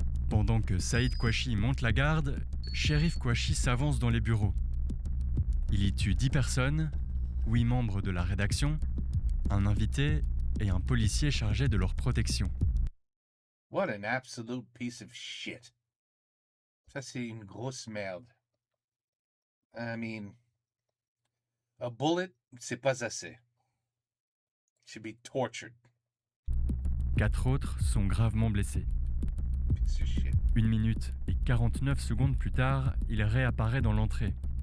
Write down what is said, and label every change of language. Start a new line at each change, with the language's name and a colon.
French: Pendant que Saïd Kouachi monte la garde, Cherif Kouachi s'avance dans les bureaux. Il y tue 10 personnes, 8 membres de la rédaction, un invité et un policier chargé de leur protection.
English: What an absolute piece of shit.
French: Ça, c'est une grosse merde.
English: I mean, a bullet,
French: c'est pas assez.
English: It should be tortured.
French: 4 autres sont gravement blessés.
English: Piece of shit.
French: 1 minute et 49 secondes plus tard, il réapparaît dans l'entrée.